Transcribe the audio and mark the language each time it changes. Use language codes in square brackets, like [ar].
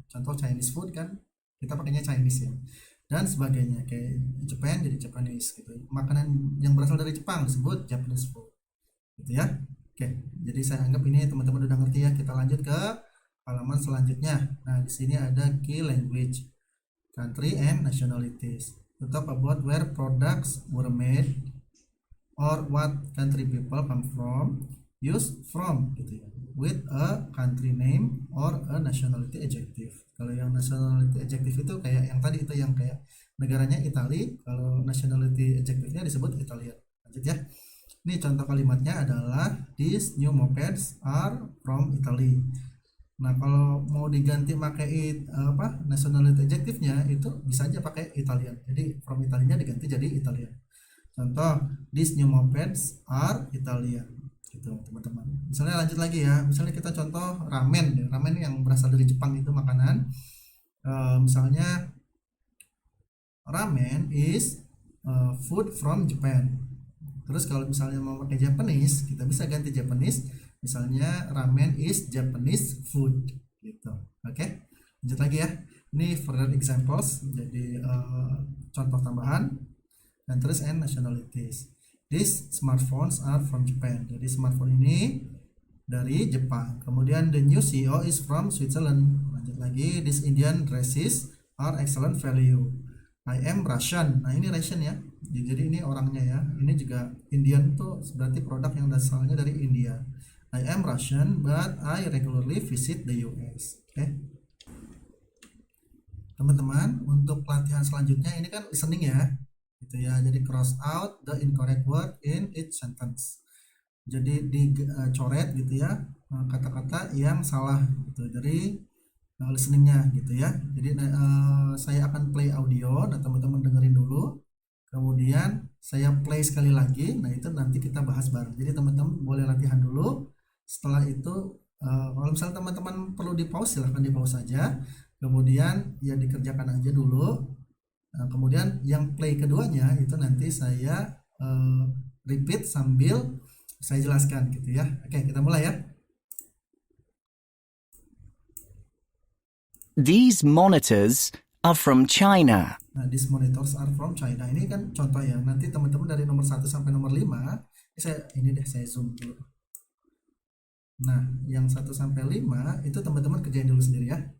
[id] Contoh Chinese food kan kita pakainya Chinese ya. Dan sebagainya, kayak Japan jadi Japanese gitu. Makanan yang berasal dari Jepang disebut Japanese food gitu ya. Oke, jadi saya anggap ini teman-teman udah ngerti ya. Kita lanjut ke halaman selanjutnya. Nah, di sini ada [en] key language, country and nationalities. To talk about where products were made or what country people come from, use from [id] gitu ya, [en] with a country name or a nationality adjective. [id] Kalau yang nationality adjective itu kayak yang tadi itu yang kayak negaranya Italy, kalau nationality adjective-nya disebut Italian. Lanjut ya. Ini contoh kalimatnya adalah [en] these new mopeds are from Italy. [id] Nah, kalau mau diganti pakai nationality adjective-nya itu bisa aja pakai Italian. Jadi from Italinya diganti jadi Italian. [en] Contoh, these new mopeds are Italian. [id] Gitu teman-teman. Misalnya lanjut lagi ya, misalnya kita contoh ramen ya. Ramen yang berasal dari Jepang itu makanan. [en] Misalnya ramen is food from Japan. [id] Terus kalau misalnya mau pakai Japanese, kita bisa ganti Japanese, misalnya [en] ramen is Japanese food [id] gitu. Oke, lanjut lagi ya. Ini [en] further examples, [id] jadi contoh tambahan. Dan terus [en] and nationalities. These smartphones are from Japan. [id] Jadi smartphone ini dari Jepang. [en] Kemudian the new CEO is from Switzerland. [id] Lanjut lagi, [en] these Indian dresses are excellent value. I am Russian. [id] Nah, ini Russian ya. Jadi ini orangnya ya. Ini juga Indian tuh berarti produk yang asalnya dari India. [en] I am Russian but I regularly visit the US. Oke. [id] Teman-teman, untuk pelatihan selanjutnya ini kan listening ya. Gitu ya, jadi [en] cross out the incorrect word in each sentence. [id] Jadi dicoret gitu ya kata-kata yang salah gitu. Jadi listeningnya gitu ya. Jadi saya akan play audio, nah teman-teman dengerin dulu. Kemudian saya play sekali lagi. Nah, itu nanti kita bahas bareng. Jadi teman-teman boleh latihan dulu. Setelah itu kalau misalnya teman-teman perlu di pause, silahkan di pause saja. Kemudian ya dikerjakan aja dulu. Nah, kemudian yang play keduanya itu nanti saya repeat sambil saya jelaskan gitu ya. Oke, kita mulai ya. [en] These monitors are from China. Nah, these monitors are from China. [id] Ini kan contoh ya. Nanti teman-teman dari nomor 1 sampai nomor 5, saya zoom dulu. Nah, yang 1 sampai 5 itu teman-teman kerjain dulu sendiri ya.